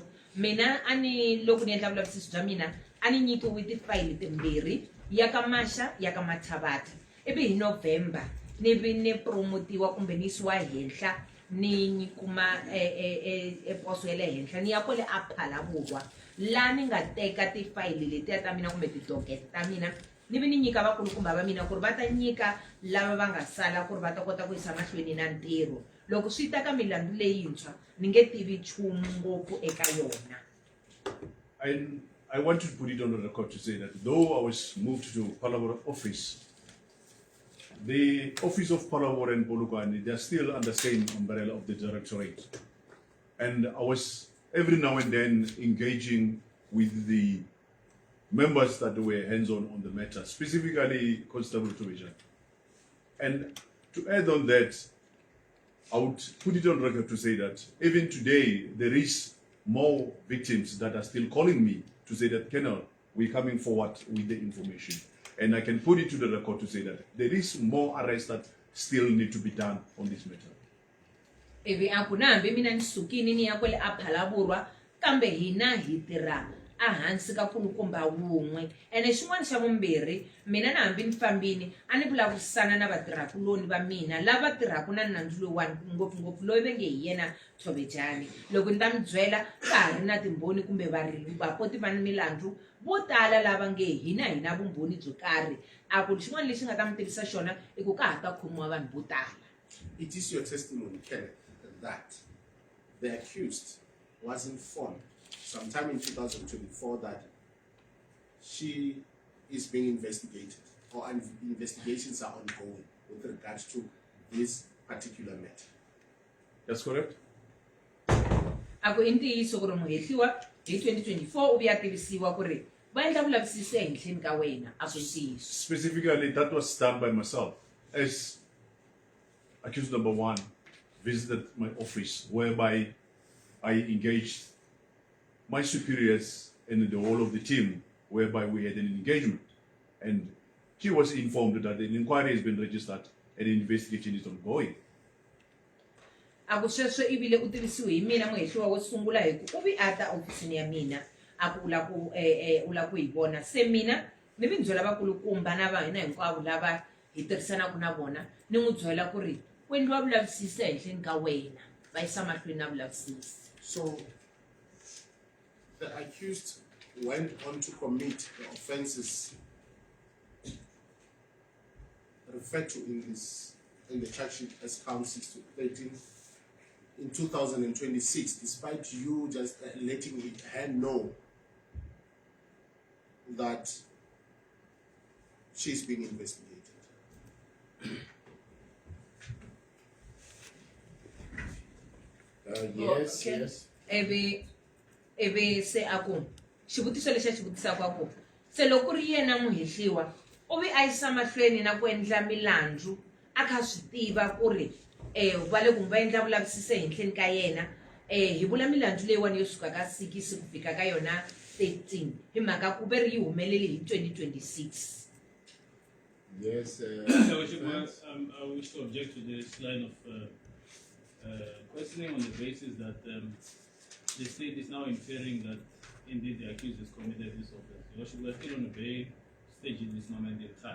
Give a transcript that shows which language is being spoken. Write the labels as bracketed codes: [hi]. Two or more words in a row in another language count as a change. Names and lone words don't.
[ts] Mina a ni loko ni endla vulavisisi bya mina a ni nyikiwe tifayili timbirhi ya ka Masha ya ka Mathabata ivi hi November ni vi ni promotiwa kumbe ni yisiwa henhla ni kuma poso ya le henhla ni ya kwale a Phalaborwa la ni nga teka tifayili letiya ta mina kumbe tidokete ta mina ni vi ni nyika vakulukumba va mina ku ri va ta nyika lava va nga sala ku ri va ta kota ku yisa mahlweni na ntirho. Loko swi ta ka milandzu leyintshwa ni nge tivi nchumu ngopfu eka yona. [en] I want to put it on the record to say that though I was moved to Palabora office, the office of Palabora and Polokwane, they are still under the same umbrella of the Directorate. And I was every now and then engaging with the members that were hands-on on the matter, specifically Constable Tibana. And to add on that, I would put it on record to say that even today, there is more victims that are still calling me to say that, Colonel, we're coming forward with the information. And I can put it to the record to say that there is more arrests that still need to be done on this matter. [ts] Ivi a ku na hambi mina ni sukini ni ya kwale a Phalaborwa kambe hina hi tirha a hansi ka nkulukumba wun'we ene xin'wana xa vumbirhi mina na hambi ni fambini a ni vulavurisana na vatirhakuloni va mina lava tirhaka na nandzu lowuwani ngopfungopfu loyi ve nge hi yena Tshovejani. Loko ni ta mi byela ka ha ri na timbhoni kumbe vapoti va ni milandzu vo tala lava nge hina vumbhoni byo karhi a ku xin'wana lexi nga ta mi tivisa xona i ku ka ha ta khomiwa vanhu vo tala. [en] It is your testimony, Kenneth, that the accused was informed sometime in 2024 that she is being investigated or investigations are ongoing with regards to this particular matter. That's correct. [ts] Ako intiyiso ku ri muhehliwa hi 2024 u ya tivisiwa ku ri va endla vulavisisi ehenhleni ka wena a ku ntiyiso. [en] Specifically, that was done by myself as accused number 1 visited my office, whereby I engaged my superiors and the whole of the team, whereby we had an engagement. And she was informed that an inquiry has been registered and an investigation is ongoing. [ts] Ako sweswo ibile u tivisiwe hi mina muhehliwa wo sungula hi ku u vi ata ofisini ya mina a ku u la ku hi vona se mina ni vi byela vakulukumba na va hina hinkwavo lava hi tirhisanaka na vona ni n'wi byela ku ri ku endliwa vulavisisi ehenhleni ka wena va yisa mahlweni na vulavisisi. [en] So the accused went on to commit the offenses referred to in the charge sheet as count 6 to 13 in 2026, despite you just letting her know that she's being investigated. Yes, Okay. yes. [ts] Ebe se ako xivutiso lexi a xi vutisaka ako se loko ku ri yena muhehliwa u vi a yisa mahlweni na ku endla milandzu a kha swi tiva ku ri va le ku va endla vulavisisi ehenhleni ka yena hi vula milandzu leyiwani yo suka ka 6 ku fika ka yona 13 hi mhaka ku ve ri yi humeleli hi 2026. [en] Yes. Your Worship, I wish to object to this line of questioning on the basis that the state is now inferring that indeed the accused has committed this offense. Your Worship, we are still on a very stage in this moment in time.